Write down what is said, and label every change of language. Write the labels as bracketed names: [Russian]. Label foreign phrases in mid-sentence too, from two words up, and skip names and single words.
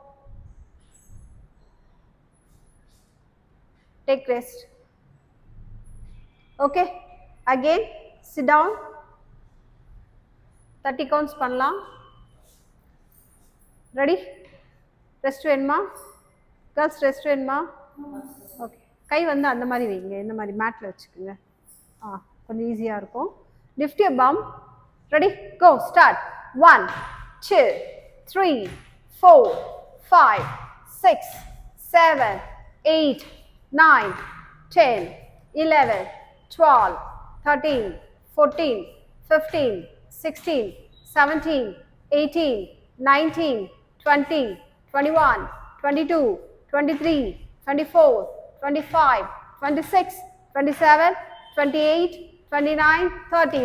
[English] Take rest. Okay, again sit down. [Tamil] 30 counts பண்ணலாம். Ready? Rest வேணுமா? Girls, rest வேணுமா? ஓகே, கை வந்து அந்த மாதிரி வைங்க. இந்த மாதிரி மேட்ல வச்சுக்கோங்க. கொஞ்சம் ஈஸியா இருக்கும். [English] Lift your bum. Ready? Go, start. 1 2 3 4 5 6 7 8 9 10 11 12 13 14 15 16 17 18 19 20 21 22 23 24 25 26 27 28 29 30.